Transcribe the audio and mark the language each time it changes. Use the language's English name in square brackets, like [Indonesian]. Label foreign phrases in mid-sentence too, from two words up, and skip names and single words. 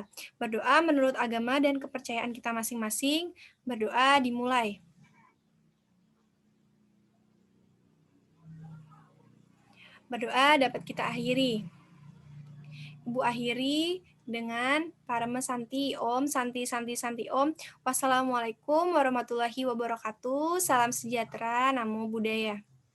[Indonesian] Berdoa menurut agama dan kepercayaan kita masing-masing. Berdoa dimulai. Berdoa dapat kita akhiri. Ibu akhiri dengan [Sanskrit] परम शान्ति ॐ शान्ति शान्ति शान्ति ॐ. [Arabic] والسلام عليكم ورحمة الله وبركاته. [Indonesian] Salam sejahtera, [Pali] Namo Buddhaya.